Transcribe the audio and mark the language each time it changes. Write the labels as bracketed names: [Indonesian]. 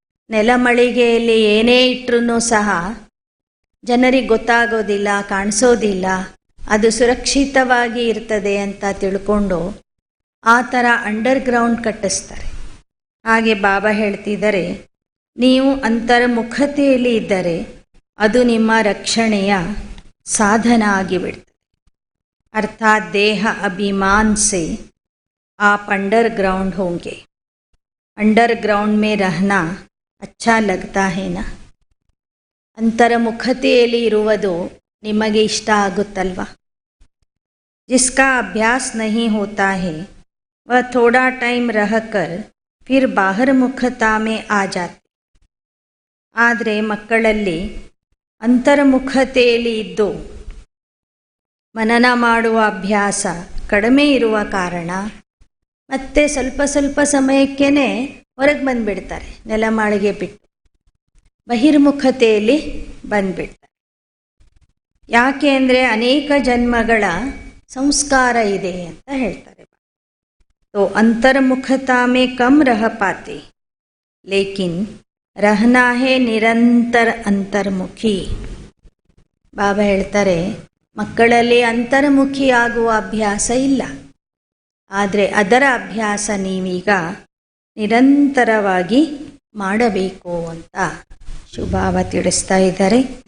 [Kannada] ನೆಲಮಳಿಗೆಯಲ್ಲಿ ಏನೇ ಇಟ್ಟರೂ ಸಹ ಜನರಿಗೆ ಗೊತ್ತಾಗೋದಿಲ್ಲ, ಕಾಣಿಸೋದಿಲ್ಲ, ಅದು ಸುರಕ್ಷಿತವಾಗಿ ಇರ್ತದೆ ಅಂತ ತಿಳ್ಕೊಂಡು ಆ ಥರ ಅಂಡರ್ಗ್ರೌಂಡ್ ಕಟ್ಟಿಸ್ತಾರೆ. ಹಾಗೆ ಬಾಬಾ ಹೇಳ್ತಿದ್ದಾರೆ, ನೀವು ಅಂತರ್ಮುಖತೆಯಲ್ಲಿ ಇದ್ದರೆ ಅದು ನಿಮ್ಮ ರಕ್ಷಣೆಯ ಸಾಧನ ಆಗಿಬಿಡ್ತದೆ. [Hindi] अर्थात देह अभिमान से आप अंडरग्राउंड होंगे. अंडरग्राउंड में रहना अच्छा लगता है ना. [Kannada] ಅಂತರ್ಮುಖತೆಯಲ್ಲಿ ಇರುವುದು ನಿಮಗೆ ಇಷ್ಟ ಆಗುತ್ತಲ್ವಾ. [Hindi] जिसका अभ्यास नहीं होता है वह थोड़ा टाइम रहकर फिर बाहर मुखता में आ जाते. [Kannada] ಆದರೆ ಮಕ್ಕಳಲ್ಲಿ ಅಂತರ್ಮುಖತೆಯಲ್ಲಿ ಇದ್ದು ಮನನ ಮಾಡುವ ಅಭ್ಯಾಸ ಕಡಿಮೆ ಇರುವ ಕಾರಣ ಮತ್ತೆ ಸ್ವಲ್ಪ ಸ್ವಲ್ಪ ಸಮಯಕ್ಕೇ ಹೊರಗೆ ಬಂದುಬಿಡ್ತಾರೆ, ನೆಲಮಾಳಿಗೆ ಬಿಟ್ಟು ಬಹಿರ್ಮುಖತೆಯಲ್ಲಿ ಬಂದುಬಿಡ್ತಾರೆ. ಯಾಕೆ ಅಂದರೆ ಅನೇಕ ಜನ್ಮಗಳ ಸಂಸ್ಕಾರ ಇದೆ ಅಂತ ಹೇಳ್ತಾರೆ. [Hindi] तो अंतर्मुखता में कम रह पाते लेकिन रहना है निरंतर अंतर्मुखी. [Kannada] ಬಾಬಾ ಹೇಳ್ತಾರೆ, ಮಕ್ಕಳಲ್ಲಿ ಅಂತರ್ಮುಖಿ ಆಗುವ ಅಭ್ಯಾಸ ಇಲ್ಲ, ಆದರೆ ಅದರ ಅಭ್ಯಾಸ ನೀವೀಗ ನಿರಂತರವಾಗಿ ಮಾಡಬೇಕು ಅಂತ ಶುಭಾವ ತಿಳಿಸ್ತಾ ಇದ್ದಾರೆ.